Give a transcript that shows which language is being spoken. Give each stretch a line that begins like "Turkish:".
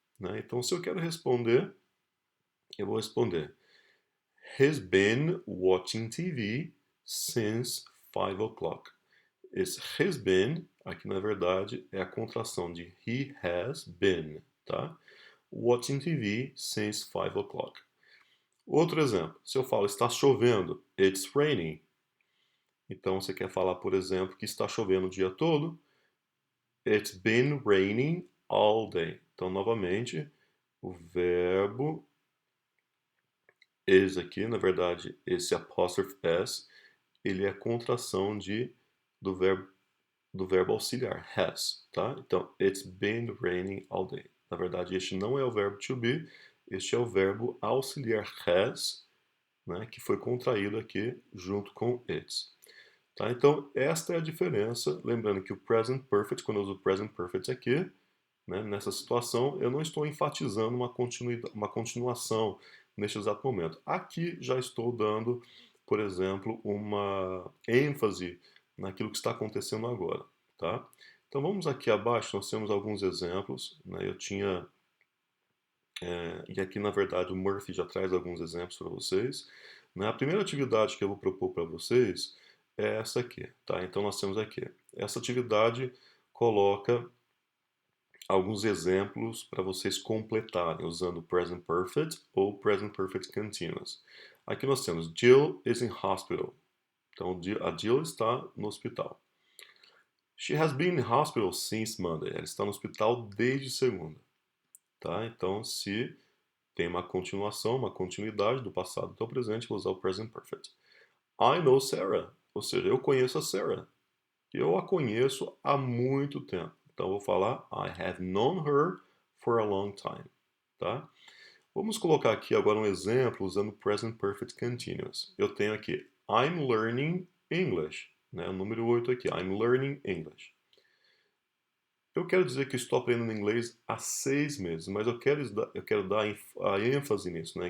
Portuguese: Né? Então, se eu quero responder, eu vou responder:
English: He's been watching TV since 5 o'clock.
Portuguese: Esse has been, aqui na verdade, é a contração de he has been, tá?
English: Watching TV since 5 o'clock.
Portuguese: Outro exemplo, se eu falo está chovendo,
English: it's raining.
Portuguese: Então você quer falar, por exemplo, que está chovendo o dia todo,
English: it's been raining all day.
Portuguese: Então, novamente, o verbo is aqui, na verdade, esse apóstrofe s, ele é a contração do verbo auxiliar, has, tá?
English: Então, it's been raining all day.
Portuguese: Na verdade, este não é o verbo to be, este é o verbo auxiliar has, né, que foi contraído aqui junto com it's. Tá? Então, esta é a diferença. Lembrando que o present perfect, quando eu uso o present perfect aqui, né, nessa situação, eu não estou enfatizando uma continuação neste exato momento. Aqui já estou dando, por exemplo, uma ênfase naquilo que está acontecendo agora. Tá? Então vamos aqui abaixo, nós temos alguns exemplos. Né? E aqui na verdade o Murphy já traz alguns exemplos para vocês. Né? A primeira atividade que eu vou propor para vocês é essa aqui. Tá? Então nós temos aqui. Essa atividade coloca alguns exemplos para vocês completarem usando present perfect ou present perfect continuous. Aqui nós temos
English: Jill is in hospital.
Portuguese: Então a Jill está no hospital.
English: She has been in hospital since Monday.
Portuguese: Ela está no hospital desde segunda. Tá? Então se tem uma continuação, uma continuidade do passado até o presente, vou usar o present perfect.
English: I know Sarah.
Portuguese: Ou seja, eu conheço a Sarah. Eu a conheço há muito tempo. Então, eu vou falar
English: I have known her for a long time.
Portuguese: Tá? Vamos colocar aqui agora um exemplo usando present perfect continuous. Eu tenho aqui
English: I'm learning English.
Portuguese: Né? O número 8 aqui, I'm learning English. Eu quero dizer que estou aprendendo inglês há 6 meses, mas eu quero dar a ênfase nisso, né?